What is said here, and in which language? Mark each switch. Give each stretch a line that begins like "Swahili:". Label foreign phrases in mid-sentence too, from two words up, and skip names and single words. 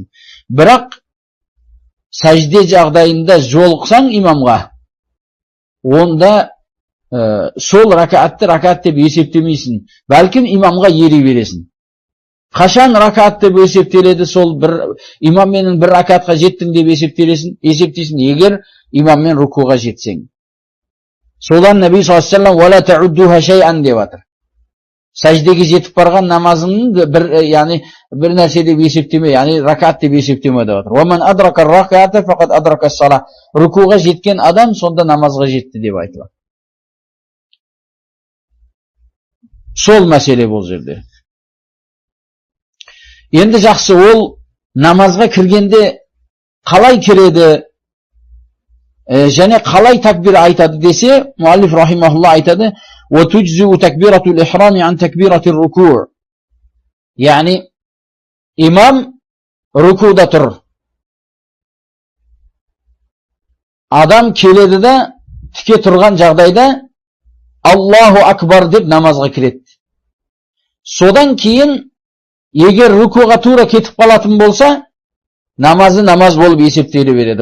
Kazakh: Бірақ сәжде жағдайында жолықсаң имамға, онда сол ракат деп есептемейсің. Бәлкім имамға ери бересің. Қашан ракат деп есептеледі, сол бір имаммен бір ракатқа жеттің деп есептейсің, егер имаммен рукуға жетсең. Содан Наби
Arabic: صلى الله عليه وسلم «ولا تعدوها شيئا»
Kazakh: деп атыр. Сәждеге жетіп барған намазының бір нәрсе деп есептеме, яғни ракат деп есептеме деп атыр.
Arabic: «ومن أدرك الركعة فقد أدرك الصلاة».
Kazakh: Рукуға жеткен адам сонда намазға жетті деп айтылады. Сол мәселе бұл жерде. Енді жақсы, ол намазға кіргенде қалай кіреді және қалай такбир айтады десе, муаллиф рахимахулла айтады,
Arabic: وَتُجْزِئُ تَكْبِيرَةُ الْإِحْرَامِ عَنْ تَكْبِيرَةِ الرُّكُوعِ.
Kazakh: Яғни имам рукуда тұр. Адам келеді де тіке тұрған жағдайда
Arabic: الله أكبر
Kazakh: деп намазға кіреді. Содан кейін егер рукуға тура кетіп қалатын болса, намазы намаз болып есептеле береді.